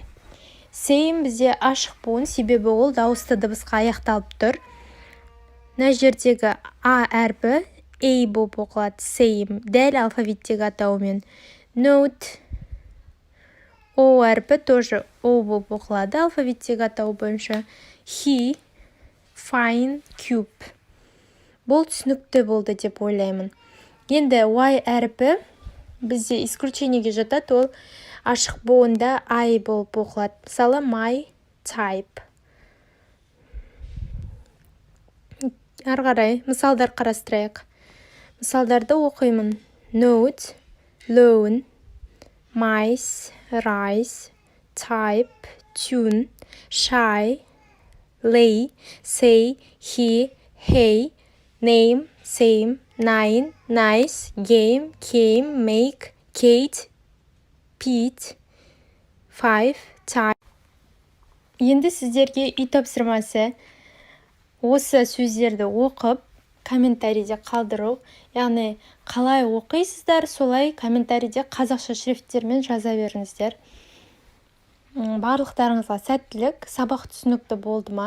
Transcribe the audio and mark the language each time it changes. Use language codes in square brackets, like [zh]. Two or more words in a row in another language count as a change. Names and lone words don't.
[kk] Same бізде ашық буын, себебі ол дауысты дыбысқа аяқталып тұр. Мына жердегі А әріпі A болып оқылады, same, дәл алфавиттегі атауымен. Note, O әріпі тоже O болып оқылады алфавиттегі атау бойынша. [en] He, fine, cube. [kk] Бұл түсінікті болды деп ойлаймын. Енді Y әріпі бізде исключениеге жатады, ол ашық буында I болып оқылады. Мысалы, [en] my type. [kk] Ары қарай мысалдар қарастырайық. Мысалдарды оқимын. [en] Note, loan, mice, rice, type, tune, shy, lay, say, he, hey, name, same, nine, nice, game, came, make, Kate, Pete, five, type. [kk] Енді сіздерге үй тапсырмасы осы сөздерді оқып, комментарийде қалдыру, яғни қалай оқисыздар, солай комментарийде қазақша шрифттермен жаза беріңіздер. Барлықтарыңызға сәттілік, сабақ түсінікті болды ма?